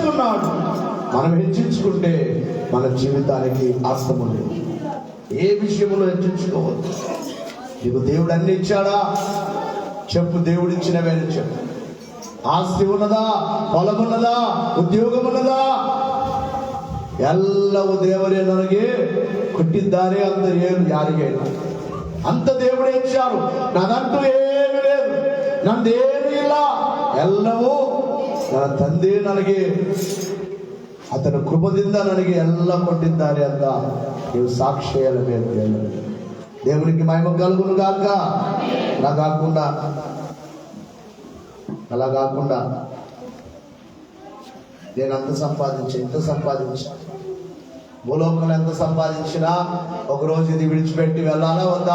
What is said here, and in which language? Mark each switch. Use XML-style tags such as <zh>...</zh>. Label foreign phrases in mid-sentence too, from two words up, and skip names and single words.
<te>ఉన్నాడు. మనం హెచ్చించుకుంటే మన జీవితానికి ఆస్తమం లేదు. ఏ విషయంలో హెచ్చించుకోవద్దు. నీకు దేవుడు అన్ని ఇచ్చాడా చెప్పు, దేవుడు ఇచ్చినవే చెప్పు. ఆస్తి ఉన్నదా, పొలం ఉన్నదా, ఉద్యోగ ఉన్నదా,</te> <kn>ಎಲ್ಲವೂ ದೇವರೇ ನನಗೆ ಕೊಟ್ಟಿದ್ದಾರೆ ಅಂತ ಏನು ಯಾರಿಗೆ</kn> <te>అంత దేవుడే ఇచ్చారు. నాదంటూ ఏమీ లేదు,</te> <kn>ನಂದೇನೂ ಇಲ್ಲ, ಎಲ್ಲವೂ ನನ್ನ ತಂದೆ ನನಗೆ ಆತನ ಕೃಪದಿಂದ ನನಗೆ ಎಲ್ಲ ಕೊಟ್ಟಿದ್ದಾರೆ ಅಂತ ನೀವು ಸಾಕ್ಷಿ ಹೇಳಬೇಕು.</kn> <te>దేవునికి మహిమ కలుగును గాక. అలా కాకుండా నేను అంత సంపాదించా, ఇంత సంపాదించా, భూలోకంలో ఎంత సంపాదించినా ఒకరోజు ఇది విడిచిపెట్టి వెళ్ళాలా వద్దా?</te>